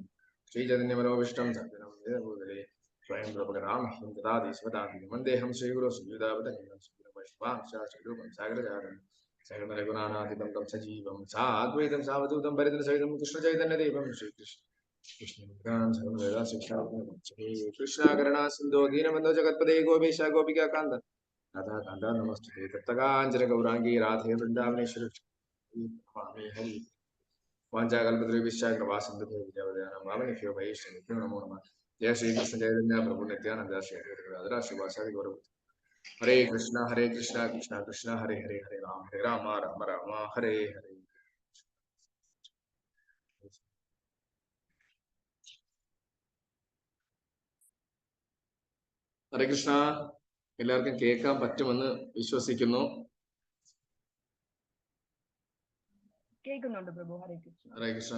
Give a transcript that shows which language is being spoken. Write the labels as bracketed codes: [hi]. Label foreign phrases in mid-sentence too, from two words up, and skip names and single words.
[sa] ശ്രീചൈതന്യമനോവിഷ്ടം സദ്ഗുണം വേദഭൂതലേ സ്വയം പ്രഭുരാമഹ്യം ദദാതി സ്വദാതി വന്ദേഹം ശ്രീഗുരു ശ്രീയുതാവതനിധം ശ്രീരൂപം സാഗരജാതം സകലഗുണാനാധിപം തം സജീവം സാദ്വൈതം സാവധൂതം പരിതരസഹിതം കൃഷ്ണചൈതന്യദേവം ശ്രീകൃഷ്ണ കൃഷ്ണാകരണ സിന്ധോ ദീനബന്ധോ ജഗത്പദേ ഗോപേശ ഗോപികാന്ത राधा कांता नमस्ते तप्तकांचन गौरांगी राधे वृंदावनेश्वरी हरि वाञ्छाकल्पतरुभ्यश्च कृपासिन्धुभ्यो विद्यावदेहानां वामनेभ्यो वैष्णवेभ्यो नमो नमः. जय श्री कृष्ण चैतन्य प्रभु नित्यानंद श्री अद्वैत श्रीवासादि गौर. हरे कृष्णा कृष्णा कृष्णा हरे हरे हरे राम राम राम हरे हरे. ഹരേ കൃഷ്ണ. [ml] എല്ലാവർക്കും കേൾക്കാൻ പറ്റുമെന്ന് വിശ്വസിക്കുന്നു. [sa] ഹരേ കൃഷ്ണ.